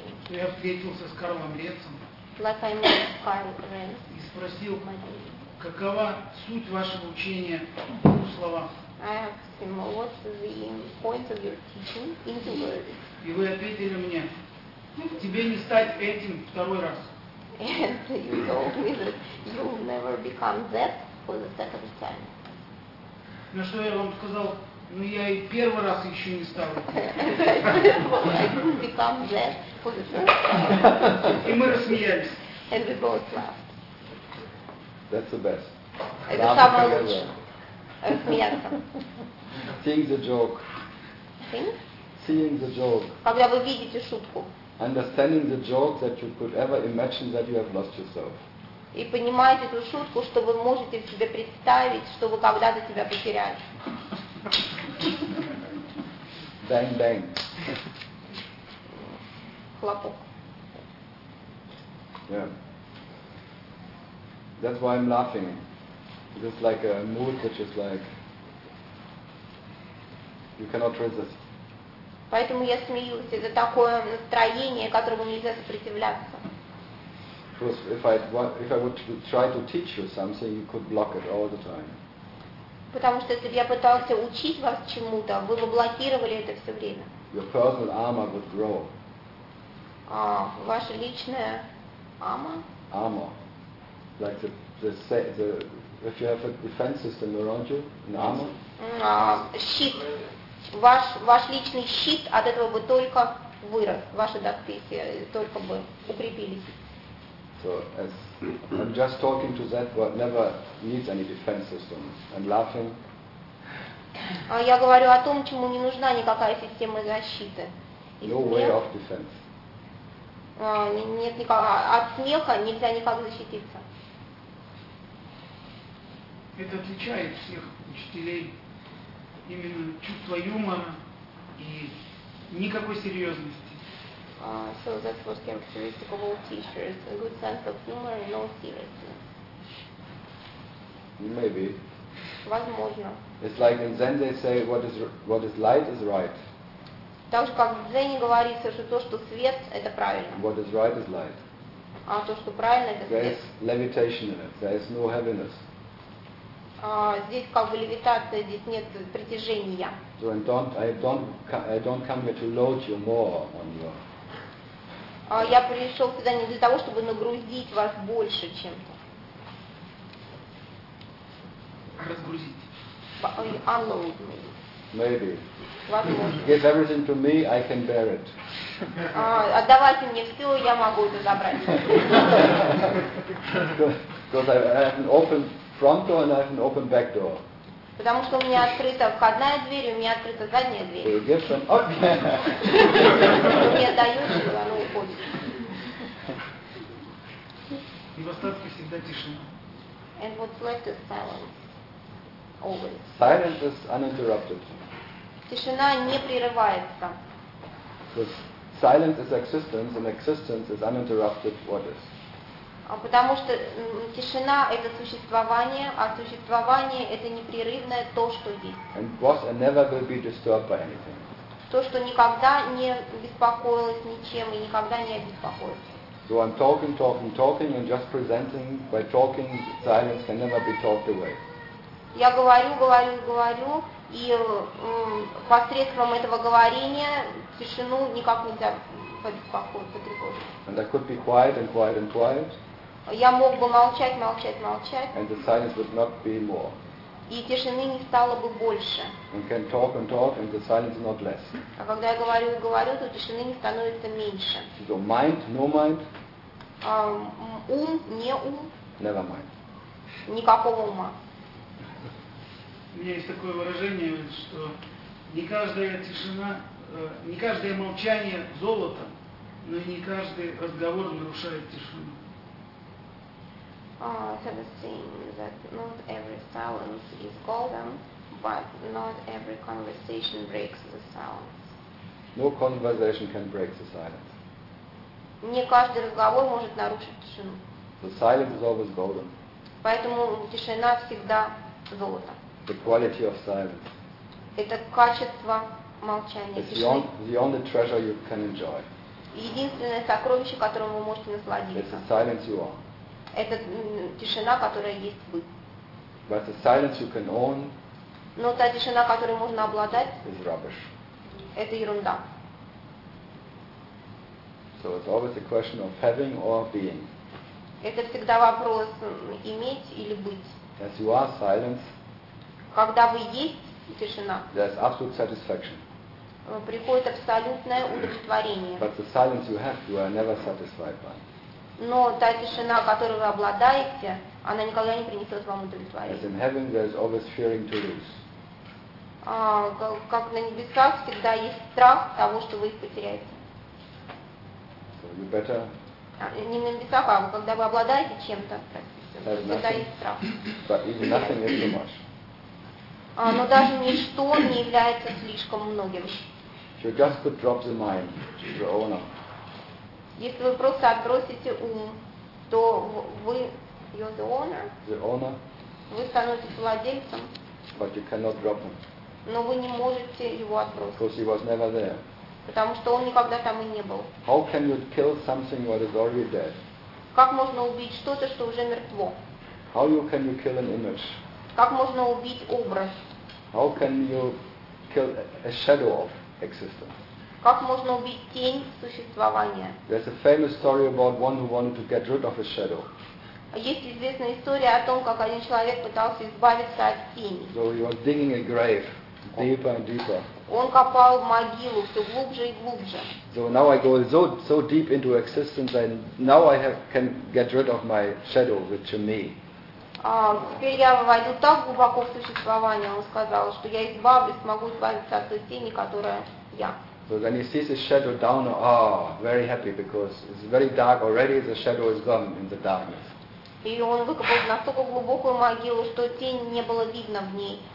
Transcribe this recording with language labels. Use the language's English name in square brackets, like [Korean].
[Russian] Я встретился с Карлом Ренцем. [English] Like I met Carl Renz. [Russian] И спросил, какова суть вашего учения в двух словах. [English] I asked him, what's the point of your teaching in the word? [Russian] И вы ответили мне, тебе не стать этим второй раз. [English] And you told me that you will never become that for the second time. [Russian] На что я вам сказал, ну я и первый раз еще не стал. [English] I didn't become that for the first time. [Russian] И мы рассмеялись. [English] And we both laughed. That's the best. [Russian] Это самое лучшее. Смеяться. [English] Seeing the joke. Seeing the joke. [Russian] Когда вы видите шутку. [English] Understanding the joke that you could ever imagine that you have lost yourself. [Russian] И понимаете эту шутку, что вы можете себе представить, что вы когда-то себя потеряли. [English] Bang bang. [Russian] Хлопок. [English] Yeah. That's why I'm laughing. It is like a mood which is like you cannot resist. [Russian] Поэтому я смеюсь. Это такое настроение, которому нельзя сопротивляться. [English] Because if I would try to teach you something, you could block it all the time. [Russian] Потому что если бы я пытался учить вас чему-то, вы бы блокировали это все время. [English] Your personal armor would grow. [Russian] А ваша личная ама? [English] Armor, like the if you have a defense system around you, an armor. [Russian] Щит. Ваш личный щит, от этого бы только вырос. Ваши доспехи только бы укрепились. [English] So, as I'm just talking to that what never needs any defense system, and laughing. [Russian] Я говорю о том, чему не нужна никакая система защиты. [English] No way of defense. [Russian] Нет никакого. От смеха нельзя никак защититься. Это отличает всех учителей, именно чувство юмора и никакой серьезности. [English] So that's what characteristic of all teachers, a good sense of humor and no seriousness. Maybe. [Russian] Возможно. [English] It's like in Zen they say what is light is right. [Russian] Так же как в Дзене говорится, что то, что свет, это правильно. [English] What is right is light. [Russian] А то, что правильно, это свет. [English] There is levitation in it. There is no heaviness. [Russian] Здесь как бы левитация, здесь нет притяжения. [English] So I don't come here to load you more on your. [Russian] Я пришел сюда не для того, чтобы нагрузить вас больше чем-то. Разгрузить. [English] unload me. Maybe. Give everything to me, I can bear it. [Russian] Отдавайте мне все, я могу это забрать. [English] Because I have an open front door and I have an open back door. [Russian] Потому что у меня открыта входная дверь, у меня открыта задняя дверь. [English] You give them? Okay. [Russian] Мне дают, и оно уходит. И в остатке всегда тишина. [English] And what's left is silence. Always. Silence is uninterrupted. [Russian] Тишина не прерывается. [English] Because silence is existence, and existence is uninterrupted what is. [Russian] Потому что тишина — это существование, а существование — это непрерывное то, что есть. [English] And was and never will be disturbed by anything. [Russian] То, что никогда не беспокоилось ничем и никогда не обеспокоится. [English] So I'm talking, talking, talking, and just presenting. By talking, silence can never be talked away. [Russian] Я говорю, говорю, говорю, и посредством этого говорения тишину никак нельзя побеспокоить, потревожить. [English] And I could be quiet and quiet and quiet. [Russian] Я мог бы молчать, молчать, молчать. [English] And the silence would not be more. [Russian] И тишины не стало бы больше. [English] And can talk and talk, and the silence not less. [Russian] А когда я говорю и говорю, то тишины не становится меньше. [English] So mind, no mind. [Russian] Ум, не ум. [English] Never mind. [Russian] Никакого ума. У меня есть такое выражение, что не каждая тишина, не каждое молчание золото, но и не каждый разговор нарушает тишину. [English] So the saying that not every silence is golden, but not every conversation breaks the silence. No conversation can break the silence. [Russian] Не каждый разговор может нарушить тишину. [English] The silence is always golden. [Russian] Поэтому тишина всегда золото. [English] The quality of silence. [Russian] Это качество молчания. [English] It's the only treasure you can enjoy. [Russian] Единственное сокровище, которым вы можете насладиться. [English] It's the silence you are. [Russian] Это тишина, которая есть вы. [English] But the silence you can own. [Russian] Но та тишина, которой можно обладать. [English] Is rubbish. [Russian] Это ерунда. [English] So it's always a question of having or being. [Russian] Это всегда вопрос иметь или быть. [English] As you are silence. [Russian] Когда вы есть тишина. [English] There's absolute satisfaction. [Russian] Приходит абсолютное удовлетворение. [English] But the silence you have, you are never satisfied by. [Russian] Но та тишина, которой вы обладаете, она никогда не принесет вам удовлетворения. [English] As in heaven, there's always fearing to lose. [Russian] Как на небесах всегда есть страх того, что вы их потеряете. [English] So you better. [Russian] Не на небесах, а когда вы обладаете чем-то, всегда есть страх. [English] But even nothing is too much. [Russian] Но даже ничто не является слишком многим. [English] You just could drop the mind to your owner. [Russian] Если вы просто отбросите ум, то вы [English] you're the owner. The owner. [Russian] Вы становитесь владельцем. [English] But you cannot drop him. [Russian] Но вы не можете его отбросить. [English] Because he was never there. [Russian] Потому что он никогда там и не был. [English] How can you kill something that is already dead? [Russian] Как можно убить что-то, что уже мертво? [English] How can you kill an image? [Russian] Как можно убить образ? [English] How can you kill a shadow of existence? [Russian] Как можно убить тень существования? [English] There's a famous story about one who wanted to get rid of his shadow. [Russian] Есть известная история о том, как один человек пытался избавиться от тени. [English] So he was digging a grave deeper and deeper. [Russian] Он копал могилу все глубже и глубже. [English] So now I go so deep into existence, and now I can get rid of my shadow, which is me. [Russian] Теперь я войду так глубоко в существование, он сказал, что я смогу избавиться от той тени, которая я. [English] So then he sees his shadow down, oh, very happy, because it's very dark already, the shadow is gone in the darkness. [Russian] И он выкопал настолько глубокую могилу, что тень не было видно в ней.